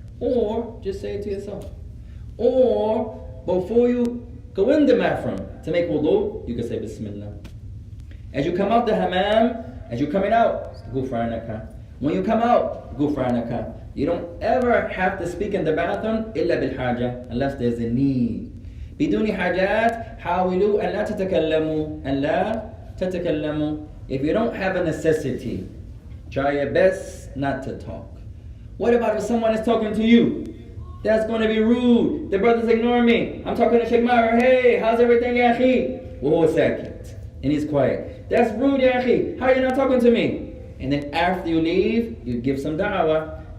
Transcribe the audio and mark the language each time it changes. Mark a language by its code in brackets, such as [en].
[en] Or just say it to yourself. Or before you go in the bathroom to make wudu, you can say Bismillah. As you come out the hammam, as you're coming out, Ghufranaka. When you come out, Ghufranaka. You don't ever have to speak in the bathroom [ar] illa bil haja, [en] unless there's a need. [ar] بدون حاجات حاولوا أن لا تتكلموا أن لا تتكلموا. [en] If you don't have a necessity, try your best not to talk. What about if someone is talking to you? That's going to be rude. The brother's ignoring me. I'm talking to Sheikh Mara. Hey, how's everything, ya akhi? [ar] وهو ساكت. [en] And he's quiet. That's rude, ya akhi. How are you not talking to me? And then after you leave, you give some da'wah.